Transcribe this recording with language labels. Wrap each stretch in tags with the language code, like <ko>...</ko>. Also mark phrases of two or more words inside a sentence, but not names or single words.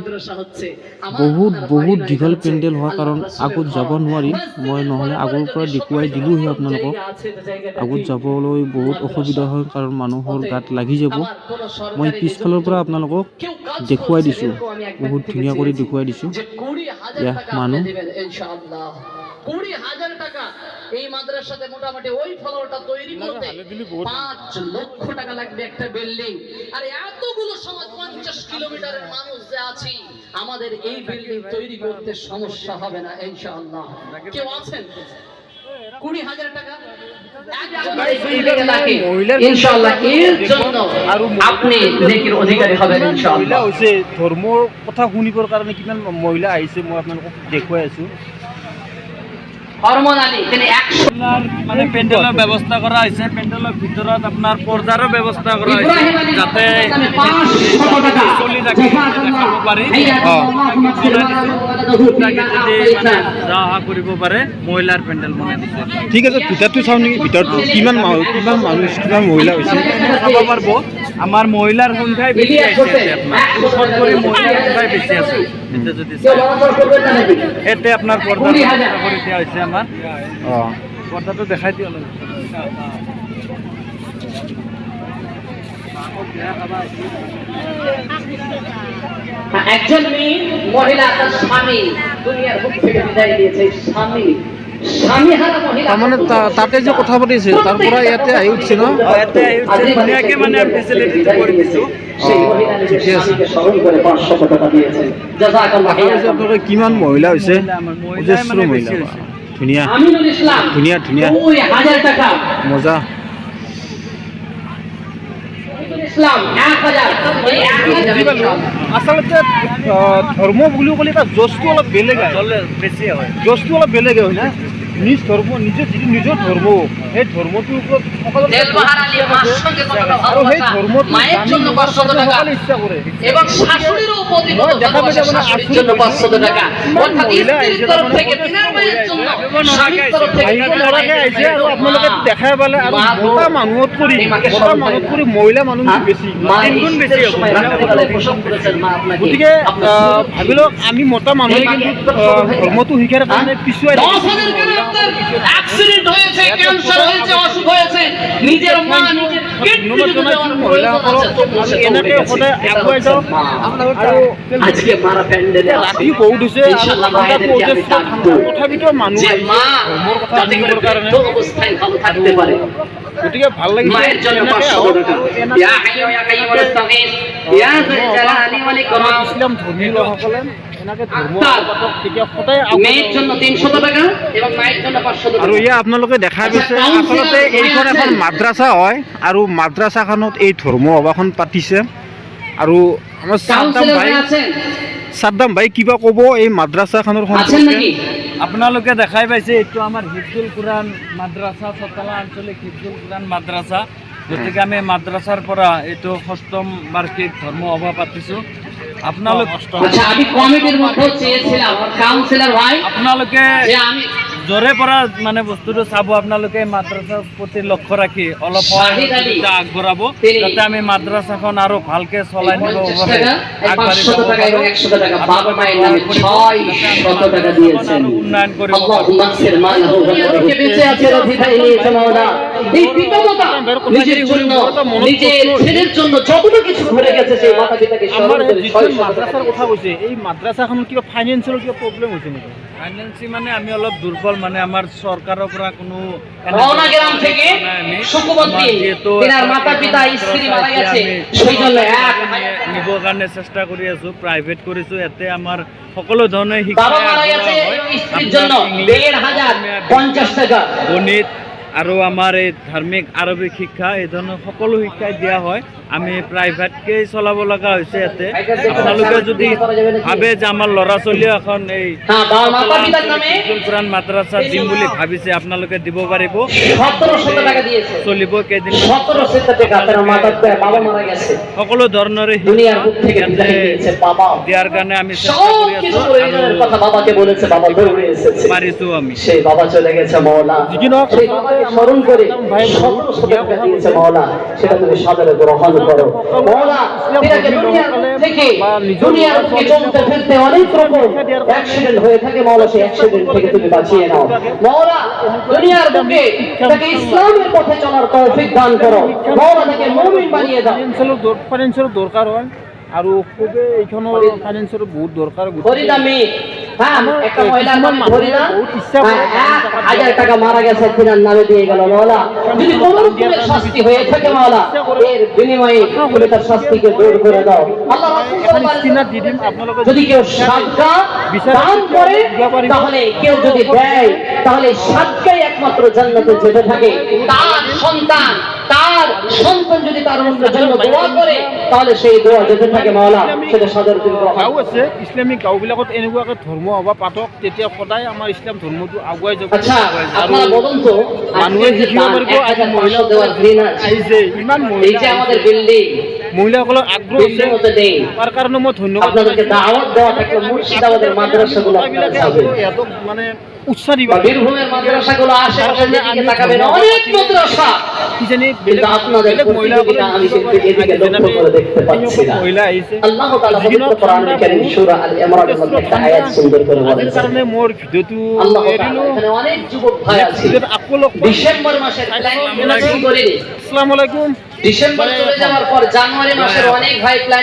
<as>বহুত দীঘল পেণ্ডেল হোৱাৰ কাৰণ আগত যাব নোৱাৰি মই, নহ'লে আগৰ পৰা দেখুৱাই দিলোঁহে আপোনালোকক। আগত যাবলৈ বহুত অসুবিধা হয়, কাৰণ মানুহৰ গাত লাগি যাব। মই পিছফালৰ পৰা আপোনালোকক দেখুৱাই দিছোঁ, বহুত ধুনীয়া কৰি দেখুৱাই দিছোঁ। এয়া মানুহ</as> <bn>20,000 টাকা এই মাদ্রাসাতে মোটামুটি ওই ফ্লোরটা তৈরি করতে 5 লক্ষ টাকা লাগবে একটা বিল্ডিং। আর এতগুলো সমাজ 50 কিলোমিটারের মানুষ যে আছি, আমাদের এই বিল্ডিং তৈরি করতে সমস্যা হবে না ইনশাআল্লাহ। কেউ আছেন? 20,000 টাকা ইনশাআল্লাহ এর জন্য আপনি নেকির অধিকারী হবেন ইনশাআল্লাহ।</bn> <as>ধৰ্মৰ কথা শুনিবৰ কাৰণে কিমান মহিলা আহিছে মই আপোনালোকক দেখুৱাই আছোঁ।</as> <bn>হরমোন আলী তিনি 100 আপনার মানে প্যান্ডেলের ব্যবস্থা করা হয়েছে, প্যান্ডেলের ভিতৰত আপনার পর্দারও ব্যবস্থা করা হয়েছে ইব্রাহিম আলী যাতে 500 টাকা</bn> <as>চলি থাকে দেখাব পাৰি মানে যা অহা কৰিব পাৰে মহিলাৰ পেণ্ডেল বনাই দিছে। ঠিক আছে, ভিতৰটো চাওঁ নেকি? ভিতৰত কিমান মানুহ কিমান মহিলা হৈছে চাব পাৰিব। আমাৰ মহিলাৰ সংখ্যাই বেছি আছে আপোনাৰ জোখত কৰি মহিলাৰ সংখ্যাই বেছি আছে। এতিয়া যদি ইয়াতে আপোনাৰ পৰ্দা ব্যৱস্থা কৰি দিয়া হৈছে আমাৰ। অঁ পর্দাটো দেখাই দিও অলপ।</as> <bn>একজন মেয়ে মহিলা তার স্বামী দুনিয়ার বুক থেকে বিদায় দিয়েছে, স্বামী হারা মহিলা</bn> <as>তাৰমানে তাতে যে কথা পাতিছে তাৰ পৰা ইয়াতে আহি উঠছে ন? ইয়াতে ধুনীয়াকে মানে ফেচিলিটি কৰি দিছো।</as> <bn>সেই মহিলা নিজের স্বামীকে স্মরণ করে 500 টাকা দিয়েছে। জাযাকাল্লাহ।</bn> <as>আপোনালোকে কিমান মহিলা হৈছে? অজস্ৰ মানে মহিলা, ধুনীয়া</as> <bn>আমিনুল ইসলাম</bn> <as>ধুনীয়া ধুনীয়া</as> <bn>2000 টাকা। মজা। আমিনুল ইসলাম 1000। এই 1000</bn> <as>আচলতে ধৰ্ম বুলি ক'লে এটা জজটো অলপ বেলেগ বেছি হয়। জজটো অলপ বেলেগ হয় না? নিজ ধৰ্ম নিজৰ যিটো নিজৰ ধৰ্ম সেই ধৰ্মটোৰ ওপৰত সকলোৰে</as> <bn>দেলবাহার আলী মার সঙ্গে কতটা</bn> <as>আৰু সেই</as> <bn>ভালোবাসা,</bn> <as>ধৰ্মটো</as> <bn>মায়ের জন্য 500 টাকা</bn> <as>সকলে ইচ্ছা কৰে।</as> <bn>এবং শাশুড়িরও প্রতি</bn> <as>মই দেখা পাইছো মানে</as> <bn>শাশুড়ির জন্য 500 টাকা। অর্থাৎ স্ত্রীর তরফ থেকে তিনার মায়ের জন্য, স্বামীর তরফ থেকে</bn> <as>আহিব</as> <bn>তিনার</bn> <as>নৰাকে</as> <bn>মায়ের</bn> <as>আহিছে আৰু</as> <bn>জন্য।</bn> <as>আপোনালোকে দেখাই পালে আৰু মতা মানুহত কৰি মহিলা মানুহ বেছি</as> <bn>মা</bn> <as>তিনগুণ বেছি হ'ব।</as> <bn>সময় রাত্রিবেলায় প্রসব করেছেন মা আপনাকে।</bn> <as>গতিকে ভাবি লওক আমি মতা মানুহে কিন্তু ধৰ্মটো শিকাৰ কাৰণে পিছুৱাই</as> <bn>10,000 কেন আপনার অ্যাক্সিডেন্ট হয়েছে, ক্যান্সার হয়েছে, অসুখ হয়েছে, নিজের মা নিজের</bn> <as>ধন্যবাদ জনাইছোঁ মহিলাসকলক। এনেকৈ সদায় আগুৱাই যাওক। আৰু</as> <bn>আজকে মারা প্যান্ডেলে</bn> <as>ৰাতি বহুত হৈছে</as> <bn>ইনশাআল্লাহ মায়েদেরকে আমি ডাকবো</bn> <as>তথাপিতো মানুহ</as> <bn>যে মা</bn> <as>ধৰ্মৰ কথা</as> <bn>যাতে করে</bn> <as>শুনিবৰ কাৰণে।</as> <bn>বৃদ্ধ অবস্থায় ভালো থাকতে পারে।</bn> <as>গতিকে ভাল লাগিছে</as> <bn>মায়ের জন্য 500 টাকা।</bn> <ar>يا حي يا قيوم أستغيث يا ذا الجلال والإكرام.</ar> <as>ইছলাম ধৰ্মী লোকসকলে এনেকৈ ধৰ্ম আচ্ছা। তেতিয়া সদায়</as> <bn>মেয়ের জন্য 300 টাকা এবং মায়ের জন্য 500 টাকা।</bn> <as>আৰু ইয়াত আপোনালোকে দেখা পাইছে আচলতে এইখন এখন মাদ্ৰাছা হয় আৰু মাদ্ৰাছাখনত এই ধৰ্ম সভাখন পাতিছে। আৰু আমাৰ সাদ্দাম ভাই কিবা ক'ব এই মাদ্ৰাছাখনৰ</as> <bn>আছেন</bn> <as>সম্পৰ্কে? নাকি? আপোনালোকে দেখাই পাইছে এইটো আমাৰ হিফজুল কোরআন মাদ্রাসা, চতলা আঞ্চলিক হিফজুল কোরআন মাদ্রাসা। গতিকে আমি মাদ্রাসাৰ পৰা এইটো 6ম বাৰ্ষিক ধৰ্ম সভা পাতিছোঁ। আপোনালোক</as> <bn>আচ্ছা, আমি কমিটির মধ্যে চেয়েছিলাম কাউন্সিলর ভাই</bn> <as>আপোনালোকে</as> <bn>যে আমি</bn> <as>জোরে পৰা মানে বস্তুটো চাব। আপোনালোকে মাদ্ৰাছাৰ প্ৰতি লক্ষ্য ৰাখি অলপ</as> <bn>শাহিদ আলী</bn> <as>সহযোগিতা আগবঢ়াব</as> <bn>তিনি</bn> <as>যাতে আমি মাদ্ৰাছাখন আৰু ভালকে চলাই নিব</as> <bn>50</bn> <as>পাৰে,</as> <bn>টাকা, এই</bn> <as>আগবাঢ়ি</as> <bn>500</bn> <as>যাব</as> <bn>টাকা এবং</bn> <as>পাৰোঁ।</as> <bn>100 টাকা বাবা</bn> <as>আপোনালোকে</as> <bn>মায়ের</bn> <as>দোয়া</as> <bn>নামে</bn> <as>কৰিব,</as> <bn>600 টাকা দিয়েছেন।</bn> <as>আৰু উন্নয়ন কৰিব পাৰোঁ।</as> <ar>اللهم اغفر</ar> <bn>মালাহু ওয়া বেঁচে আছে অধিকারী নিয়েছে মাওলা। এই পিতামাতা নিজের জন্য নিজের ছেলের জন্য যতটা কিছু ঘটে গেছে সেই মাতা পিতাকে স্মরণ</bn> <as>আমাৰ</as> <bn>করে</bn> <as>যিটো</as> <bn>600</bn> <as>মাদ্ৰাছাৰ কথা কৈছে এই মাদ্ৰাছাখনত কিবা ফাইনেন্সিয়েল কিবা প্ৰব্লেম হৈছে নেকি? ফাইনেন্সি মানে আমি অলপ দুৰ্বল, মানে আমাৰ চৰকাৰৰ পৰা কোনো</as> <bn>রওনা গ্রাম থেকে শুকুবদ্দিন তিনার মাতা পিতা স্ত্রী মারা গেছে, সেই জন্য 1000</bn> <as>নিবৰ কাৰণে চেষ্টা কৰি আছোঁ। প্ৰাইভেট কৰিছোঁ। ইয়াতে আমাৰ সকলো ধৰণৰ শিক্ষা</as> <bn>বাবা মারা গেছে স্ত্রীর জন্য 1500 50 টাকা।</bn> <as>গণিত আৰু আমাৰ এই ধাৰ্মিক আৰবিক শিক্ষা এই ধৰণৰ সকলো শিক্ষাই দিয়া হয়। আমি প্ৰাইভেটকেই চলাব লগা হৈছে ইয়াতে। আপোনালোকে যদি ভাবে যে আমাৰ ল'ৰা ছোৱালীও এখন এই</as> <bn>হ্যাঁ, বাবা মাতা পিতার নামে</bn> <as>হিফজুল কোরআন মাদ্রাসা দিম বুলি ভাবিছে, আপোনালোকে দিব পাৰিব।</as> <bn>1700 টাকা দিয়েছে।</bn> <as>চলিব কেইদিন</as> <bn>1700 টাকা তার মাতা বাবা মারা গেছে,</bn> <as>সকলো ধৰণৰ</as> <bn>দুনিয়ার বুক থেকে বিদায়</bn> <as>ইয়াতে</as> <bn>দিয়েছে বাবা।</bn> <as>দিয়াৰ কাৰণে আমি চেষ্টা</as> <bn>সব</bn> <as>কৰি</as> <bn>কিছু</bn> <as>আছোঁ</as> <bn>প্রয়োজনের</bn> <as>আৰু</as> <bn>কথা বাবাকে বলেছে, বাবা দৌড়ে এসেছে।</bn> <as>পাৰিছোঁ আমি।</as> <bn>সেই বাবা চলে গেছে মাওলা, সেই বাবাকে স্মরণ করে 1700 টাকা দিয়েছে মাওলা, সেটা তুমি সাদরে গ্রহণ করো মাওলা। এটাকে দুনিয়ার থেকে দুনিয়ার বুকে চলতে ফিরতে অনেক রকম অ্যাক্সিডেন্ট হয়ে থাকে মাওলা, সেই অ্যাক্সিডেন্ট থেকে তুমি বাঁচিয়ে নাও মাওলা। দুনিয়ার বুকে তাকে ইসলামের পথে চলার তৌফিক দান করো মাওলা, তাকে মুমিন বানিয়ে দাও।</bn> <as>ফাইনেন্সিয়েল দৰকাৰ হয় আৰু খুবেই এইখনৰ ফাইনেন্সিয়েল বহুত দৰকাৰ।</as> <bn>ফরিদা মেয়ে, হ্যাঁ, একটা মহিলার নাম ফরিদা, 1000 টাকা মারা গেছে তিনার নামে দিয়ে গেল মাওলা। যদি কোনো রকমের শাস্তি হয়ে থাকে মাওলা, এর বিনিময়ে তুমি তার শাস্তিকে দূর করে দাও আল্লাহ। রাসূল সাল্লাল্লাহু যদি কেউ সাদকা দান করে, তাহলে কেউ যদি দেয়, তাহলে সাদকাই একমাত্র জান্নাতে যেতে থাকে, তার সন্তান যদি তার জন্য দোয়া করে তাহলে সেই দোয়া যেতে থাকে মাওলা সেটা সদর</bn> <as>গাঁও আছে ইছলামিক গাঁওবিলাকত এনেকুৱাকৈ ধৰ্ম হবা পাঠক তেতিয়া সদায় আমাৰ ইছলাম ধৰ্মটো আগুৱাই যাব। আচ্ছা আৰু</as> <bn>আপনারা বলুন তো</bn> <as>মানুহে শিকিব পাৰিব আজি মহিলা</as> <bn>দেওয়ার দিন আছে,</bn> <as>আহিছে ইমান এই মহিলা</as> <bn>যে আমাদের বিল্ডিং</bn> <as>মহিলাসকলৰ আগ্ৰহ আছে</as> <bn>মতো নেই,</bn> <as>তাৰ কাৰণে মই ধন্যবাদ</as> <bn>আপনাদেরকে দাওয়াত দেওয়া থাকলে মুর্শিদাবাদের মাদ্রাসাগুলো আপনারা যাবেন,</bn> <as>ইহঁতক মানে উৎসাহ দিব</as> <bn>বা বীরভূমের মাদ্রাসাগুলো আশেপাশে দিকে তাকাবেন, অনেক মাদ্রাসা,</bn> <as>কিজানি</as> <bn>কিন্তু আপনাদের প্রতিযোগিতা আমি কিন্তু এদিকে লক্ষ্য করে দেখতে পাচ্ছি না।</bn> <as>মহিলা আহিছে</as> <bn>আল্লাহ তাআলা পবিত্র কোরআনুল কারীম সূরা আল ইমরানের মধ্যে একটা আয়াত সুন্দর করে</bn> <as>আজিৰ</as> <bn>বলেছেন।</bn> <as>কাৰণে মোৰ ভিডিঅ'টো</as> <bn>আল্লাহ তাআলা</bn> <as>এৰিলো।</as> <bn>এখানে অনেক যুবক ভাই আছে,</bn> <as>ভিডিঅ'ত আকৌ লগ পাম।</as> <bn>ডিসেম্বর মাসের প্ল্যানিং করে</bn> <ar>السلام عليكم.</ar> <bn>ডিসেম্বর চলে যাওয়ার পর জানুয়ারি মাসের অনেক ভাই প্ল্যানিং</bn>